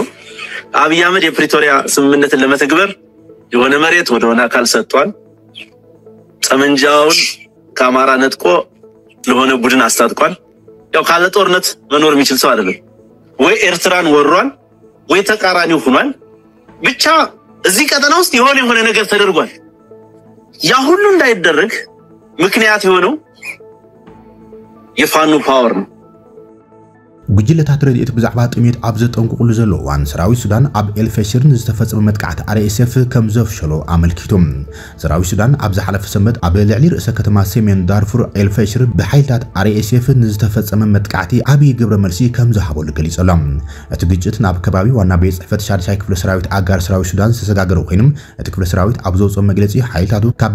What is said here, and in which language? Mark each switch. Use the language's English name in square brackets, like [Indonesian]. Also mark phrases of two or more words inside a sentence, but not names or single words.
[Amharic] አብይ አህመድ የፕሪቶሪያ ስምምነትን ለመተግበር የሆነ መሬት ወደሆነ አካል ሰጥቷል ጠመንጃውን ከአማራ ነጥቆ ለሆነ ቡድን አስታጥቋል ያው ካለ ጦርነት መኖር የሚችል ሰው አይደለም ወይ ኤርትራን ወሯል ወይ ተቃራኒው ሆኗል ብቻ እዚህ ቀጠና ውስጥ የሆነ ነገር ተደርጓል ያ ሁሉ እንዳይደረግ ምክንያት የሆነው የፋኖ ፓወር ነው [Tigrinya] ጉጅለታት ረድኤት ብዛዕባ ጥሜት ኣብ ዘጠንቅቁሉ ዘለዋን ሰራዊት ሱዳን ኣብ ኤልፈሽር ዝተፈጸመ መጥቃዕቲ RSF ከም ዘፍሸሎ ኣመልኪቶም ሰራዊት ሱዳን ኣብ ዝሓለፈ ሰንበት ኣብ ልዕሊ ርእሰ ከተማ ሰሜን ዳርፉር ኤልፈሽር ብሓይልታት RSF ዝተፈጸመ መጥቃዕቲ ዓብይ ግብረ መልሲ ከም ዝሃበሉ ገሊጾሎም እቲ ግጭት ናብ ከባቢ ዋና ቤት ጽሕፈት ሻድሻይ ክፍለ ሰራዊት ኣጋር ሰራዊት ሱዳን ዝተሰጋገረ ኮይኑ እቲ ክፍለ ሰራዊት ኣብ ዘውፅኦ መግለጺ ሓይልታቱ ካብ